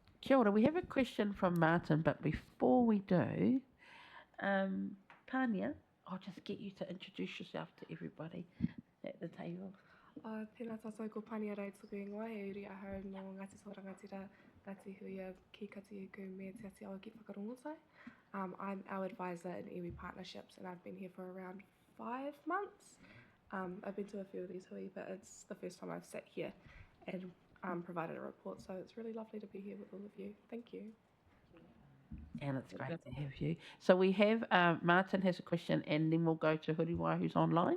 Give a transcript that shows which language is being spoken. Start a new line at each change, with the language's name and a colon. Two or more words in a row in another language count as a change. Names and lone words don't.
Māori: Kia ora,
English: we have a question from Martin, but before we do, Pania, I'll just get you to introduce yourself to everybody at the table.
Māori: Tēnā tātou ko Pania rei tuku ingoa, he uri ahau mō Ngāti Sorangatira, Ngāti Huia, ki kati uku me te ati awa ki whakarongotai.
English: I'm our advisor in iwi partnerships and I've been here for around 5 months. I've been to a few of these hui, but it's the first time I've sat here and provided a report, so it's really lovely to be here with all of you. Thank you. And it's great to have you. So we have, Martin has a question and then we'll go to Huriwa who's online.